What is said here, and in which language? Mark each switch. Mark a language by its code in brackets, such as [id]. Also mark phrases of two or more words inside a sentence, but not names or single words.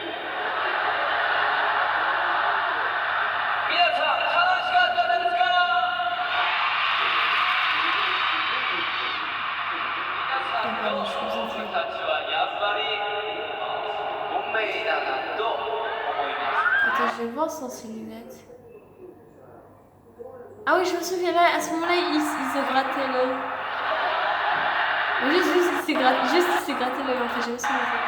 [ja] 皆さん楽しかったですか？皆さんの僕たちはやっぱり運命だなと思います。 [fr] Attends, je vais voir sans ses lunettes. Ah oui, je me souviens là, à ce moment-là, il se grattait l'œil. Juste, il s'est gratté l'œil en fait, je me souviens.